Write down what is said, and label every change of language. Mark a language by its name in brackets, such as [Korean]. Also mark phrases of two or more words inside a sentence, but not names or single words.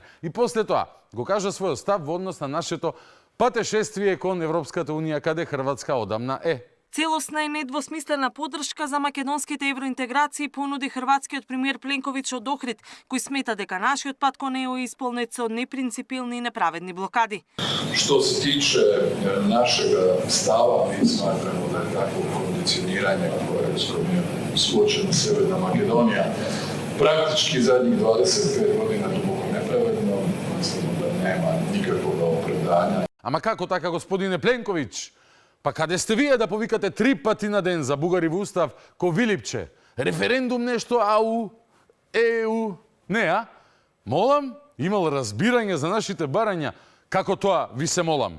[Macedonian] И после тоа го кажа својот став во однос на нашето патешествие кон Европската унија, каде Хрватска одамна е. Целосна и недвосмислена поддршка за македонските евроинтеграции понуди хрватскиот премиер Пленковиќ од Охрид, кој смета дека нашиот пат кон ЕУ е исполнет со непринципилни и неправедни блокади. [Croatian] Što se tiče našega stava, mi smatramo da je takvo kondicioniranje koje je suočena Severna Makedonija praktički zadnjih 25 godina duboko nepravedno. Mislimo da nema nikakvog opravdanja. [Macedonian] Ама како така, господине Пленковиќ? Па каде сте вие да повикате 3 пати на ден за бугари во устав ко Вилипче? Референдум нешто, АУ, ЕУ? Не, а? Молам, имал разбирање за нашите барања. Како тоа ви се молам?